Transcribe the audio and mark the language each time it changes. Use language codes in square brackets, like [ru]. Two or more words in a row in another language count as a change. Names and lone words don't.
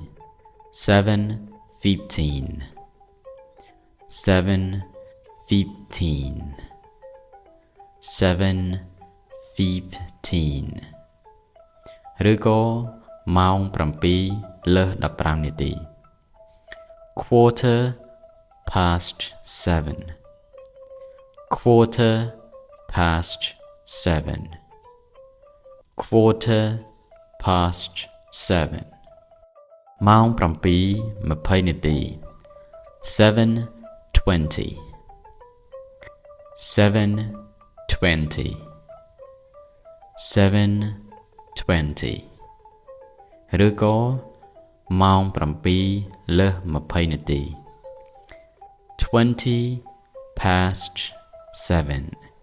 [km] 7:15 7:15 7:15 ឬក៏ម៉ោ ង7លើស15នាទី [en] quarter past 7 quarter past 7 quarter past 7 [km] ម៉ោង7 20នាទី 7:20 7:20 7:20 ឬក៏ម៉ោង7លើស20នាទី 20 past 7.